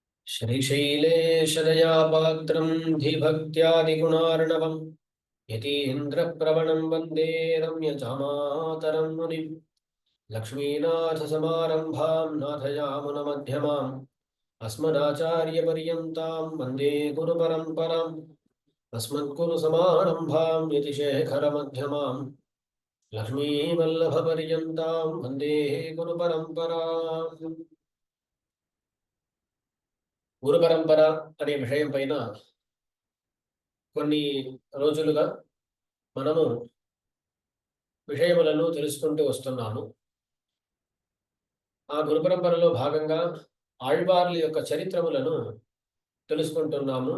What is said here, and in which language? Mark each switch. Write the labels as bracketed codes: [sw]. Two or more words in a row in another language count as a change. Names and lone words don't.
[sa] श्रीशैलेशदयापात्रं धीभक्त्यादिगुणार्णवं यतीन्द्रप्रवणं वन्दे रम्यजामातरं मुनिं लक्ष्मीनाथसमारम्भां नाथयामुनमध्यमाम् अस्मदाचार्यपर्यन्तां वन्दे गुरुपरम्पराम् अस्मद्गुरुसमारम्भां यतिशेखरमध्यमाम् लक्ष्मीवल्लभपर्यन्तां वन्दे गुरुपरम्पराम् [te] గురు పరంపర అనే విషయం పైన కొన్ని రోజులుగా మనము విషయములను తెలుసుకుంటూ వస్తున్నాము. ఆ గురు పరంపరలో భాగంగా ఆళ్వార్ల యొక్క చరిత్రములను తెలుసుకుంటున్నాము.